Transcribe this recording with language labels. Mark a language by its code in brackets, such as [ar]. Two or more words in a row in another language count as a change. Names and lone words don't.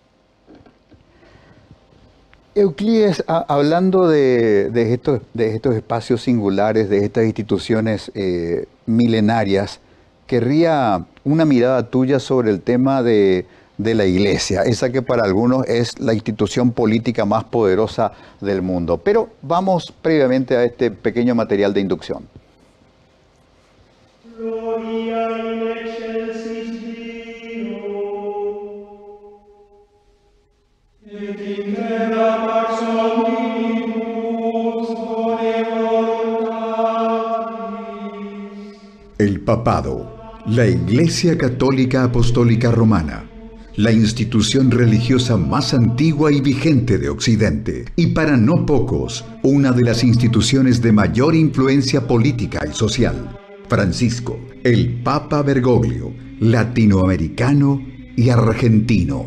[es] Euclides, hablando de estos espacios singulares, de estas instituciones milenarias, querría una mirada tuya sobre el tema de la Iglesia, esa que para algunos es la institución política más poderosa del mundo. Pero vamos previamente a este pequeño material de inducción. [la] Gloria in excelsis Deo, et in terra pax omnibus bone voluntatis. [es] El papado, la Iglesia Católica Apostólica Romana, la institución religiosa más antigua y vigente de Occidente, y para no pocos, una de las instituciones de mayor influencia política y social. Francisco, el Papa Bergoglio, latinoamericano y argentino.